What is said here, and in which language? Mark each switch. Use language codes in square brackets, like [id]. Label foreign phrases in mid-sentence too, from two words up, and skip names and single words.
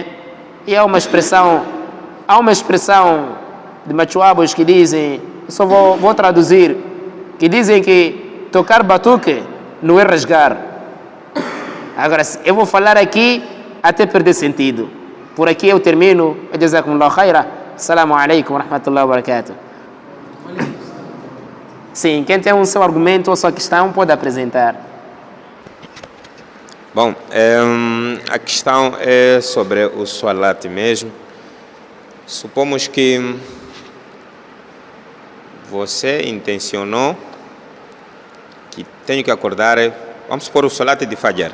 [pt] E há uma expressão de machuabos que dizem, só vou traduzir, que dizem que tocar batuque não é rasgar. Agora, eu vou falar aqui até perder sentido. Por aqui eu termino. [ar] جزاكم الله خيرا. السلام عليكم ورحمة الله وبركاته. [pt] Sim, quem tem o seu argumento ou sua questão pode apresentar. Bom, a questão é sobre o Salat mesmo. Supomos que você intencionou que tenho que acordar, vamos supor o Salat de Fajr.